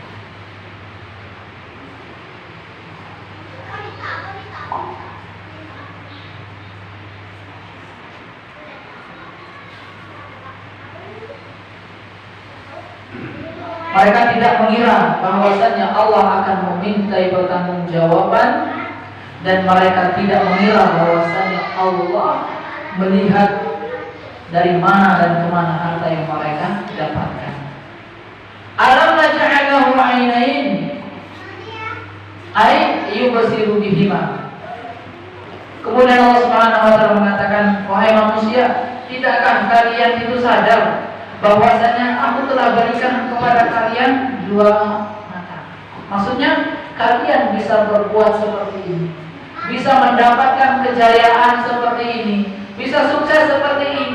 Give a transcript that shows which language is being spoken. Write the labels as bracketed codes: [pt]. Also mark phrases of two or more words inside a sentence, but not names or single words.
[id] Mereka tidak mengira bahwasanya Allah akan memintai pertanggungjawaban, dan mereka tidak mengira bahwasanya Allah melihat dari mana dan kemana harta yang mereka dapatkan. [ar] Alam naj'alahu 'ainain ay yubsiru bihima. [id] Kemudian Allah [ar] Subhanahu wa taala [id] mengatakan, wahai manusia, tidakkah kalian itu sadar bahwasanya aku telah berikan kepada kalian dua mata. Maksudnya kalian bisa berbuat seperti ini, bisa mendapatkan kejayaan seperti ini, bisa sukses seperti ini.